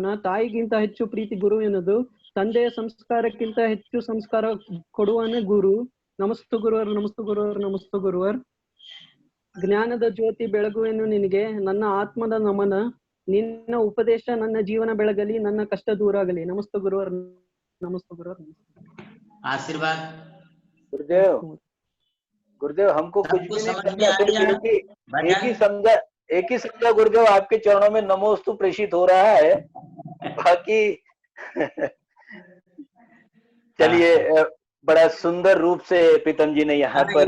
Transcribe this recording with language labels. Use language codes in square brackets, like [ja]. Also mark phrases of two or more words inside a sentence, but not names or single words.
[kn] ತಾಯಿಗಿಂತ ಹೆಚ್ಚು ಪ್ರೀತಿ ಗುರುವಿನದು, ತಂದೆಯ ಸಂಸ್ಕಾರಕ್ಕಿಂತ ಹೆಚ್ಚು ಸಂಸ್ಕಾರ ಕೊಡುವನೇ ಗುರು. ನಮಸ್ತು ಗುರುವರ್, ನಮಸ್ತು ಗುರುವರ್, ನಮಸ್ತು ಗುರುವರ್. ಜ್ಞಾನದ ಜ್ಯೋತಿ ಬೆಳಗುವೆನು ನಿನಗೆ ನನ್ನ ಆತ್ಮದ ನಮನ. ನಿನ್ನ ಉಪದೇಶ ನನ್ನ ಜೀವನ ಬೆಳಗಲಿ, ನನ್ನ ಕಷ್ಟ ದೂರ ಆಗಲಿ. ನಮಸ್ತೆ ಗುರುವರ್, [hi] नमस्ते गुरुदेव। आशीर्वाद। गुरुदेव गुरुदेव हमको कुछ भी नहीं समझा, सिर्फ एक ही समझा गुरुदेव, आपके चरणों में नमोस्तु प्रेषित हो रहा है, बाकी चलिए बड़ा सुंदर रूप से प्रीतम जी ने यहाँ पर